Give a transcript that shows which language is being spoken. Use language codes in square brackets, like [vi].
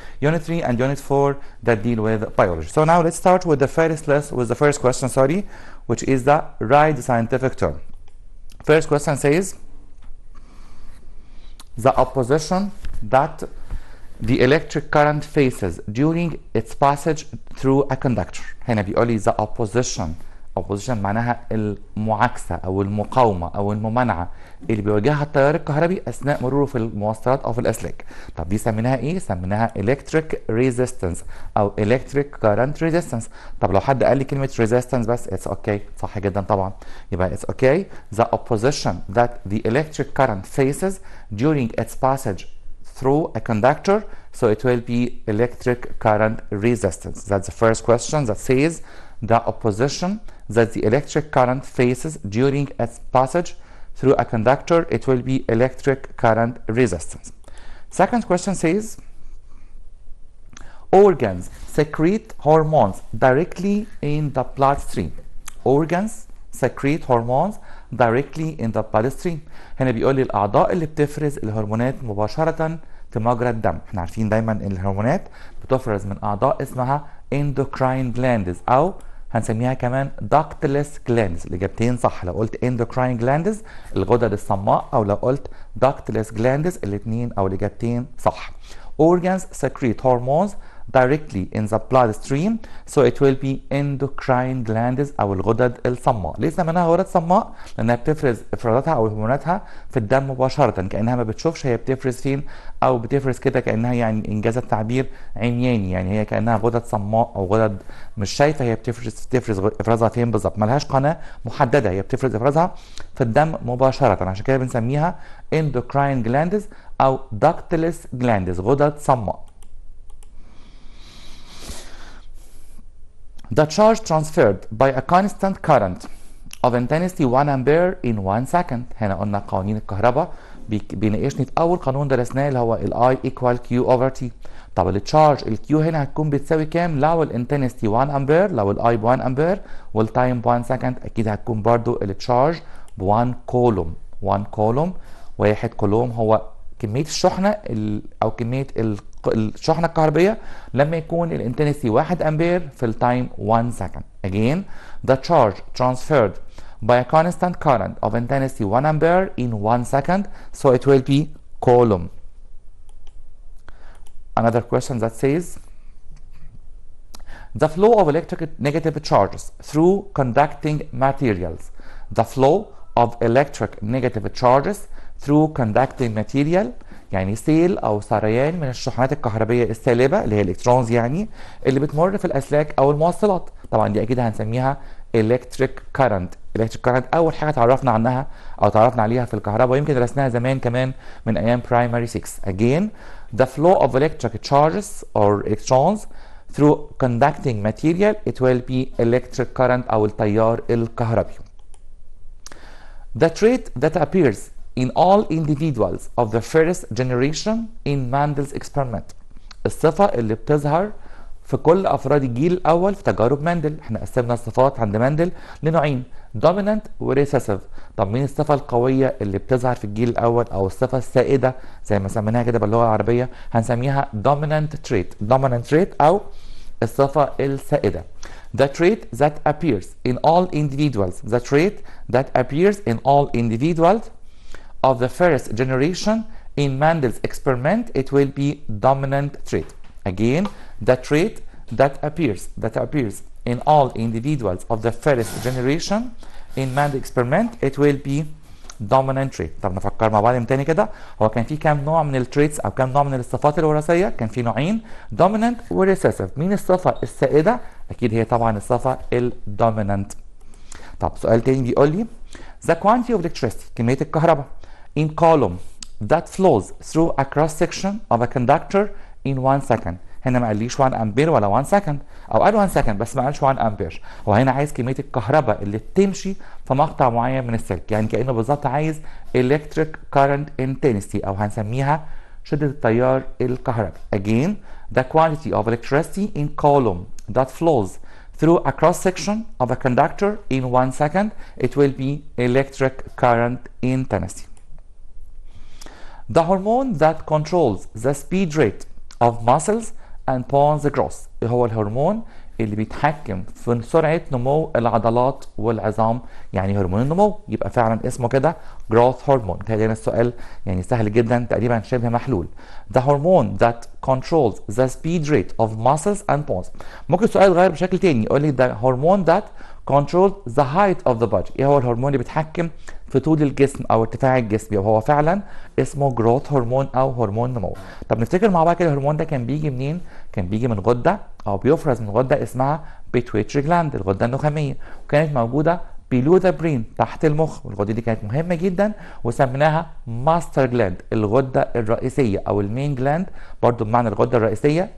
[en] Unit 3 and Unit 4 that deal with biology. So now let's start with the first question, which is the write the scientific term. First question says the opposition that the electric current faces during its passage through a conductor. [ar] هنا بيقول لي [en] the opposition [ar] معناها المعاكسة أو المقاومة أو الممانعة اللي بيواجهها التيار الكهربي أثناء مروره في المواصلات أو في الأسلاك. طب دي سميناها إيه؟ سميناها electric resistance أو electric current resistance. طب لو حد قال لي كلمة resistance بس [en] it's okay، [ar] صح جدا طبعا. يبقى [en] it's okay the opposition that the electric current faces during its passage through a conductor, so it will be electric current resistance. That's the first question that says the opposition that the electric current faces during its passage through a conductor, it will be electric current resistance. Second question says organs secrete hormones directly in the bloodstream. Organs secrete hormones directly in the bloodstream. [ar] هنا بيقول لي الأعضاء اللي بتفرز الهرمونات مباشرة في مجرى الدم. احنا عارفين دايما ان الهرمونات بتفرز من أعضاء اسمها endocrine glands أو هنسميها كمان ductless glands. الإجابتين صح. لو قلت endocrine glands الغدد الصماء، أو لو قلت ductless glands الاتنين أو الإجابتين صح. [en] Organs secrete hormones directly in the bloodstream, so it will be endocrine glands [ar] أو الغدد الصماء. ليه سميناها غدد صماء؟ لأنها بتفرز إفرازاتها أو هرموناتها في الدم مباشرة، كأنها ما بتشوفش هي بتفرز فين، أو بتفرز كده كأنها يعني إنجاز التعبير عمياني، يعني هي كأنها غدد صماء أو غدد مش شايفة هي بتفرز إفرازها فين بالظبط، ملهاش قناة محددة، هي بتفرز إفرازها في الدم مباشرة، عشان كده بنسميها endocrine glands أو ductless glands غدد صماء. [en] The charge transferred by a constant current of intensity 1 ampere in 1 second. [ar] هنا قلنا قوانين الكهرباء بيناقشني في أول قانون درسناه اللي هو ال I equal Q over T. طب التشارج ال Q هنا هتكون بتساوي كام؟ لو الانتنستي 1 امبير، لو ال I ب 1 امبير والتايم ب 1 سكند، أكيد هتكون برضو التشارج ب 1 كولوم. 1 كولوم، 1 كولوم هو كمية الشحنة أو كمية الشحنة الكهربية لما يكون الانتنسي 1 امبير في التايم 1 second. [en] Again, the charge transferred by a constant current of intensity 1 ampere in 1 second, so it will be coulomb. Another question that says the flow of electric negative charges through conducting materials. The flow of electric negative charges through conducting material، [ar] يعني سيل او سريان من الشحنات الكهربيه السالبه اللي هي الالكترونز، يعني اللي بتمر في الاسلاك او الموصلات. طبعا دي اكيد هنسميها electric current. electric current اول حاجه تعرفنا عنها او تعرفنا عليها في الكهرباء، ويمكن درسناها زمان كمان من ايام primary 6. [en] Again, the flow of electric charges or electrons through conducting material, it will be electric current [ar] او التيار الكهربي. [en] The trait that appears in all individuals of the first generation in Mendel's experiment. [ar] الصفة اللي بتظهر في كل أفراد الجيل الأول في تجارب مندل. احنا قسمنا الصفات عند مندل لنوعين، dominant و recessive. طب مين الصفة القوية اللي بتظهر في الجيل الأول أو الصفة السائدة زي ما سميناها كده باللغة العربية؟ هنسميها dominant trait. dominant trait أو الصفة السائدة. [en] The trait that appears in all individuals. The trait that appears in all individuals of the first generation in Mendel's experiment, it will be dominant trait. Again, the trait that appears in all individuals of the first generation in Mendel's experiment, it will be dominant trait. [ar] طب نفكر مع بعض من تاني كده، هو كان في كام نوع من التريتس او كام نوع من الصفات الوراثيه؟ كان في نوعين، dominant و recessive. مين الصفه السائده؟ اكيد هي طبعا الصفه الدومينانت. طب سؤال تاني بيقول لي [en] the quantity of electricity، [ar] كميه الكهرباء [en] in column that flows through a cross section of a conductor in 1 second. [ar] هنا ما قاليش 1 امبير ولا 1 سكند، او قال 1 سكند بس ما قالش 1 امبير. هو هنا عايز كميه الكهرباء اللي بتمشي في مقطع معين من السلك، يعني كانه بالظبط عايز electric current intensity او هنسميها شده التيار الكهربي. [en] Again the quantity of electricity in column that flows through a cross section of a conductor in 1 second, it will be electric current intensity. The hormone that controls the speed rate of muscles and bones growth، [ar] هو الهرمون اللي بيتحكم في سرعة نمو العضلات والعظام، يعني هرمون النمو، يبقى فعلا اسمه كده growth hormone. تقريبا السؤال يعني سهل جدا، تقريبا شبه محلول. [en] The hormone that controls the speed rate of muscles and bones. [ar] ممكن السؤال يتغير بشكل تاني، يقول لي [en] the hormone that controls the height of the body. [ar] ايه هو الهرمون اللي بيتحكم في طول الجسم او ارتفاع الجسم؟ يبقى هو فعلا اسمه جروث هرمون او هرمون نمو. طب نفتكر مع بعض كده الهرمون ده كان بيجي منين؟ كان بيجي من غده او بيفرز من غده اسمها بيتويتري جلاند، الغده النخاميه، وكانت موجوده [en] below the brain [ar] تحت المخ، والغده دي كانت مهمه جدا وسميناها ماستر جلاند، الغده الرئيسيه او المين جلاند، برضو بمعنى الغده الرئيسيه.